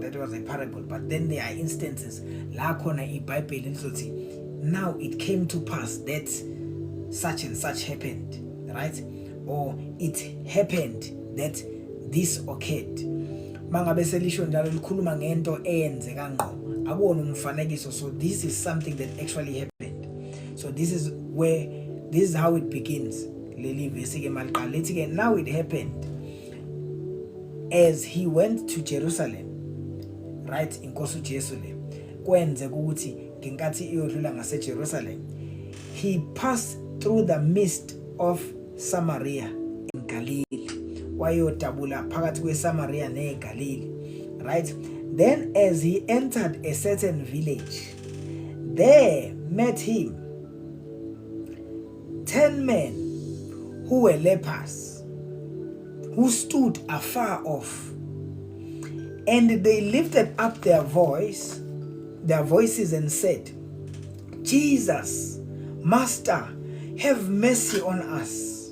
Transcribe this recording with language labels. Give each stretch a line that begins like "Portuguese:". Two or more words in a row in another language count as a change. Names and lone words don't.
English: that was a parable but then there are instances
North Ndebele: la khona iBhayibheli lizothi
English: now it came to pass that such and such happened right or it happened that this occurred
North Ndebele: mangabe selisho njalo likhuluma ngento eyenzeka ngqo akuwona umfanekiso
English: so this is something that actually happened so this is how it begins
North Ndebele: leli verse ke maliqala lethi ke
English: now it happened as he went to Jerusalem right
North Ndebele: inkosi uJesu le kwenze ukuthi ngenkathi iyodlula ngase Jerusalem
English: he passed through the midst of Samaria in Galilee
North Ndebele: wayodabula phakathi kweSamaria neGalilee
English: right then as he entered a certain village there met him 10 men who were lepers who stood afar off and they lifted up their voices and said, Jesus, Master, have mercy on us.